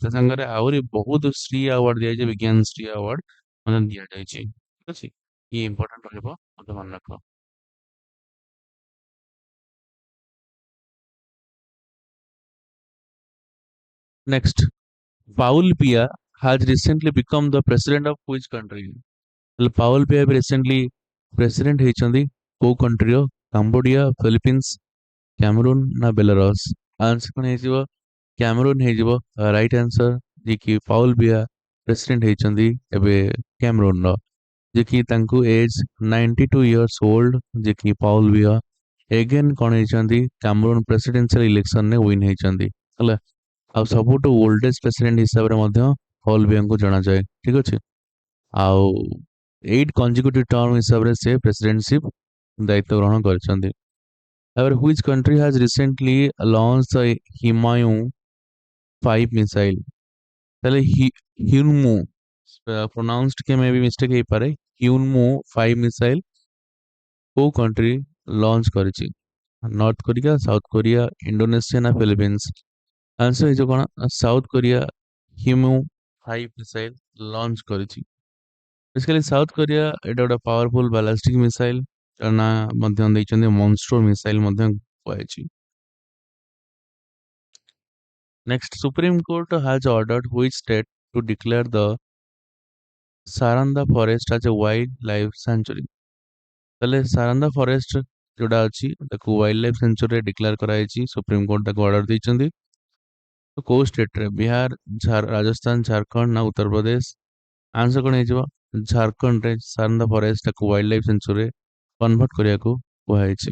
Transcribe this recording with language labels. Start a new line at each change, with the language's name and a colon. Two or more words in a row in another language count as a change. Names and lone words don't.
Odia: ତା ସାଙ୍ଗରେ ଆହୁରି ବହୁତ ଶ୍ରୀ ଆୱାର୍ଡ ଦିଆଯାଇଛି, ବିଜ୍ଞାନ ଶ୍ରୀ ଆୱାର୍ଡ ମଧ୍ୟ ଦିଆଯାଇଛି। ଠିକ ଅଛି, ଇଏ ଇମ୍ପୋର୍ଟାଣ୍ଟ ରହିବ, ମୋତେ ମନେ ରଖ।
English: ନେକ୍ସଟ, ପାଉଲ ପିଆ has recently become the president of which country?
Odia: ହେଲେ ପାଉଲ ପିଆ ଏବେ
English: recently president
Odia: ହେଇଛନ୍ତି କୋଉ କଣ୍ଟ୍ରିର? କାମ୍ବୋଡିଆ, ଫିଲିପିନ୍ସ, କ୍ୟାମରୁନ ନା ବେଲାରସ? ଆନ୍ସର କଣ ହେଇଯିବ? କ୍ୟାମରୁନ ହେଇଯିବ
English: right answer.
Odia: ଯିଏକି ପାଉଲ ବିଆ ପ୍ରେସିଡେଣ୍ଟ ହେଇଛନ୍ତି ଏବେ କ୍ୟାମରୁନର, ଯିଏକି ତାଙ୍କୁ
English: age 92 years old,
Odia: ଯିଏକି ପାଉଲ ବିଆ ଏଗେନ୍ କଣ ହେଇଛନ୍ତି? କ୍ୟାମରୁନ
English: presidential election win
Odia: ହେଇଛନ୍ତି ହେଲା। ଆଉ ସବୁଠୁ
English: oldest president
Odia: ହିସାବରେ ମଧ୍ୟ ପାଉଲ ବିଆଙ୍କୁ ଜଣାଯାଏ। ଠିକ ଅଛି, ଆଉ 8
English: consecutive term
Odia: ହିସାବରେ ସେ ପ୍ରେସିଡେଣ୍ଟସିପ୍ ଦାୟିତ୍ୱ ଗ୍ରହଣ କରିଛନ୍ତି।
English: ତାପରେ which country has recently launched the Himayun 5 missile?
Odia: ତାହେଲେ ହ୍ୟୁନମୁ ପ୍ରୋନାଉନ୍ସଡ
Hindi: के मे भी मिस्टेक
Odia: ହେଇପାରେ। ହ୍ୟୁନମୁ 5 ମିସାଇଲ କୋଉ
English: country launch
Odia: କରିଛି? ନର୍ଥ କୋରିଆ, ସାଉଥ କୋରିଆ, ଇଣ୍ଡୋନେସିଆ ନା ଫିଲିପିନ୍ସ? ଆନ୍ସର ହେଇଯିବ କଣ? ସାଉଥ କୋରିଆ ହ୍ୟୁମୁ 5
English: missile launch
Odia: କରିଛି। ବେସିକାଲି ସାଉଥ କୋରିଆ ଏଇଟା ଗୋଟେ
English: powerful ballistic missile
Odia: ନା ମଧ୍ୟ ଦେଇଛନ୍ତି,
English: monster missile
Odia: ମଧ୍ୟ କୁହାଯାଇଛି।
English: Next, Supreme Court has ordered which state to declare the Saranda forest as a wildlife sanctuary?
Odia: ତାହେଲେ ସାରନ୍ଦା ଫରେଷ୍ଟ ଯୋଉଟା ଅଛି ତାକୁ
English: wildlife sanctuary declare
Odia: କରାଯାଇଛି। ସୁପ୍ରିମ କୋର୍ଟ ତାକୁ ଅର୍ଡର ଦେଇଛନ୍ତି। ତ କୋଉ ଷ୍ଟେଟରେ? ବିହାର, ରାଜସ୍ଥାନ, ଝାରଖଣ୍ଡ ନା ଉତ୍ତରପ୍ରଦେଶ? ଆନ୍ସର କଣ ହେଇଯିବ? ଝାରଖଣ୍ଡରେ ସାରନ୍ଦା ଫରେଷ୍ଟଟାକୁ
English: wildlife sanctuary convert
Odia: କରିବାକୁ କୁହାଯାଇଛି।